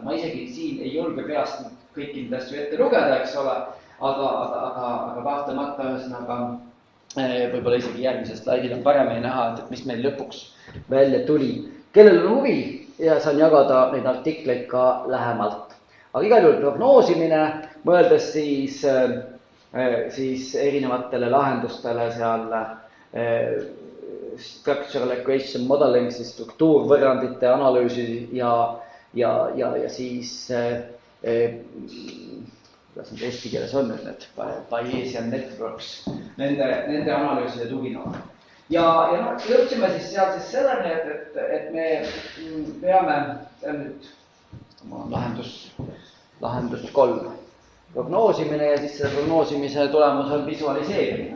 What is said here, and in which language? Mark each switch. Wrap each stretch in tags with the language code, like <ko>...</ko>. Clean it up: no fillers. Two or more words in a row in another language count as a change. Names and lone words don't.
<et>Ma isegi siin ei julge peast kõiki neid asju ette lugeda, eks ole, aga kahtlemata ühesõnaga võib-olla isegi järgmisest slaidil on paremini näha, et mis meil lõpuks välja tuli. Kellel on huvi ja saan jagada neid artikleid ka lähemalt. Aga igal juhul prognoosimine, mõeldes siis erinevatele lahendustele seal</et> <en>structural equation modeling,</en> <et>siis struktuurvõrrandite analüüsi ja siis kuidas need eesti keeles on need</et> <en>Bayesian networks,</en> <et>nende analüüside tugineva. Ja jõudsime siis seal siis selleni, et me peame, see on nüüd lahendus 3, prognoosimine ja siis selle prognoosimise tulemus on visualiseerimine.</et>